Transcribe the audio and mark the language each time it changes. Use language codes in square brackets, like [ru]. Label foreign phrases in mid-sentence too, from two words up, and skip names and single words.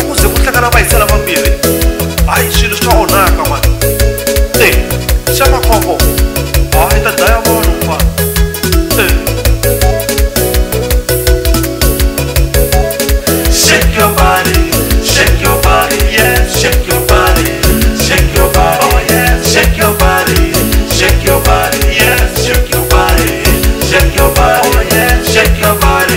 [ts] ku ze ku hlangana va hisela vambirhi hayi swilo swa onhaka mani xa makhombo hayi ta dlaya vanhu mani [en] Shake your body, shake your body, yeah, shake your body, shake your body, oh yeah, shake your body, shake your body, yeah, shake your body, shake your body, oh yeah, shake your body.